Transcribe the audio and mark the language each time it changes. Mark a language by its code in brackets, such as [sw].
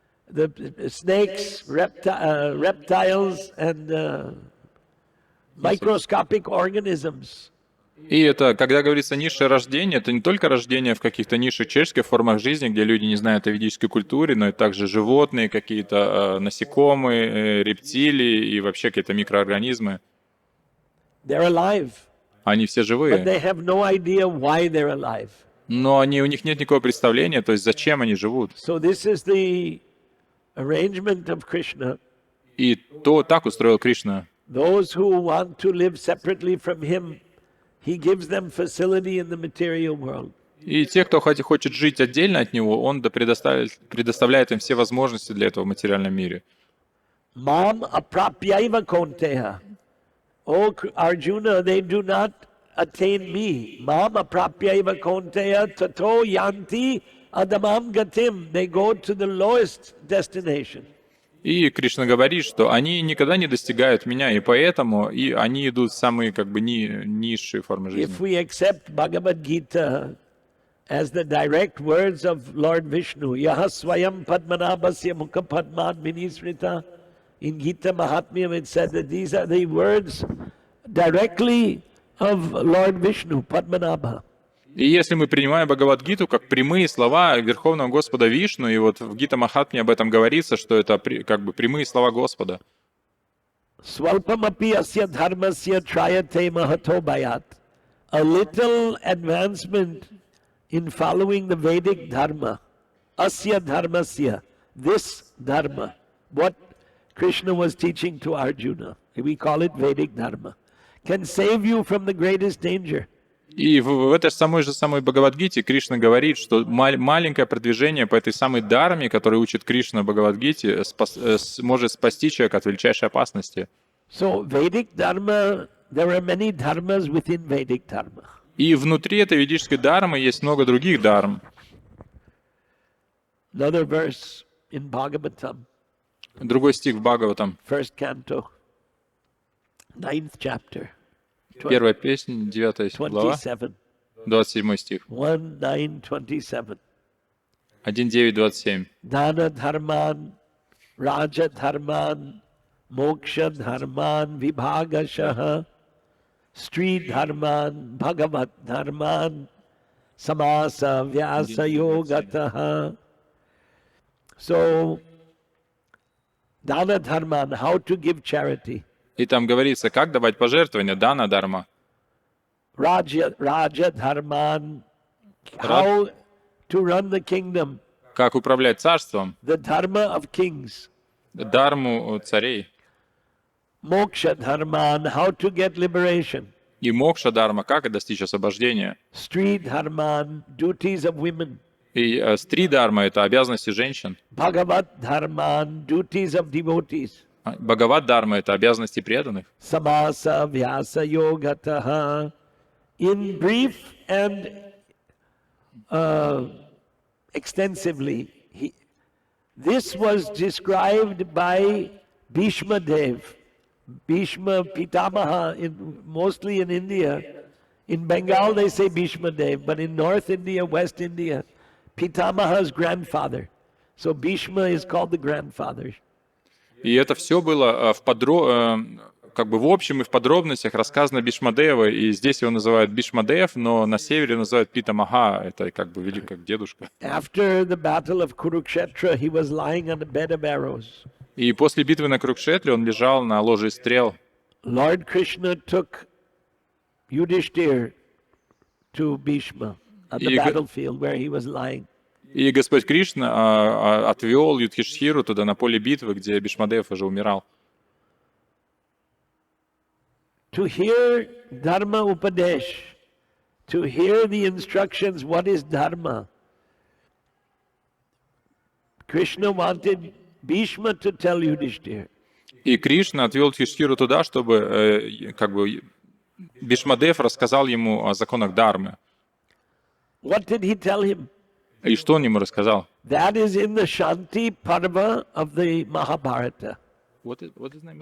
[en] The snakes, reptiles, and microscopic organisms. [ru] И это, когда говорится низшее рождение, это не только рождение в каких-то низших человеческих формах жизни, где люди не знают о ведической культуре, но и также животные, какие-то насекомые, рептилии и вообще какие-то микроорганизмы. [en] They're alive, [ru] Они все [en] but [ru] живые, [en] they have no idea why they're alive. [ru] но у них нет никакого представления, то есть зачем они живут. [en] So this is the arrangement of Krishna. [ru] И то так устроил Кришна. [en] Those who want to live separately from him, he gives them facility in the material world. [ru] И те, кто хочет жить отдельно от него, он предоставляет им все возможности для этого в материальном мире. [sa] Mam aprapyaiva konteha. [en] O Arjuna, they do not attain me. [sa] Mam aprapyaiva konteha tato yanti adamam gatim. [en] They go to the lowest destination. [ru] И Кришна говорит, что они никогда не достигают меня, и поэтому они идут в самые низшие формы жизни. [en] If we accept Bhagavad Gita as the direct words of Lord Vishnu, [sa] Yaha Swayam Padmanabhasya Mukha Padmad Vinisrita, [en] in Gita Mahatmyam it said that these are the words directly of Lord Vishnu, Padmanabha. [ru] И если мы принимаем Бхагавад-гиту как прямые слова Верховного Господа Вишну, и вот в Гита Махатме об этом говорится, что это как бы прямые слова Господа. [sa] Swalpamapi asya dharmasya trayate mahato bayat. [en] A little advancement in following the Vedic dharma. [sa] Asya dharmasya. [en] This dharma. What Krishna was teaching to Arjuna. We call it Vedic dharma. Can save you from the greatest danger. [ru] И в этой же самой Бхагавад-гите Кришна говорит, что маленькое продвижение по этой самой дхарме, которую учит Кришна в Бхагавад-гите, может спасти человека от величайшей опасности. [en] So Vedic dharma, there are many dharmas within Vedic dharma. [ru] И внутри этой ведической дхармы есть много других дхарм. [en] Another verse in Bhagavatam. [ru] Другой стих в Бхагаватам. [en] First canto, 9th chapter. [ru] Первая песня, 9 глава, 27 стих. [en] 1:9:27. [ru] 1:9:27. [sa] Dana dharman, raja dharman, moksha dharman, vibhagashaha, stri dharman, bhagavat dharman, samasa vyasa yogataha. [en] So, dana dharman, how to give charity. [ru] И там говорится, как давать пожертвования, дана дharma. [en] Raja Dharman, how to run the kingdom, [ru] Как управлять царством, [en] the dharma of kings. [ru] дарму царей. [en] Moksha Dharman, how to get liberation. [ru] И мокша дарма, как достичь освобождения. [en] Stri Dharman, duties of women. [ru] И стри дарма — это обязанности женщин. [en] Bhagavat Dharman, duties of devotees. [ru] Бхагават дарма — это обязанности преданных. [sa] Samasa Vyasa Yogataha. [en] In brief and extensively, this was described by Bhishma Dev, Bhishma Pitamaha, mostly in India. In Bengal they say Bhishma Dev, but in North India, West India, Pitamaha's grandfather. So Bhishma is called the grandfather. [ru] И это все было как бы в общем и в подробностях рассказано Бишмадева, и здесь его называют Бишмадев, но на севере называют Питамаха, это как бы великий как дедушка. [en] After the battle of Kurukshetra, he was lying on a bed of arrows. [ru] И после битвы на Курукшетре он лежал на ложе стрел. [en] Lord Krishna took Yudhishthir to Bhishma at the battlefield where he was lying. [ru] И Господь Кришна отвел Юдхишхиру туда, на поле битвы, где Бишмадев уже умирал. [en] To hear Dharma Upadesh, to hear the instructions, what is Dharma? Krishna wanted Bhishma to tell Yudhishthir. [ru] И Кришна отвел Юдхишхиру туда, чтобы как бы Бишмадев рассказал ему о законах Дharмы. [en] What did he tell him? [ru] И что он ему рассказал? [en] That is in the Shanti Parva of the Mahabharata. What is name?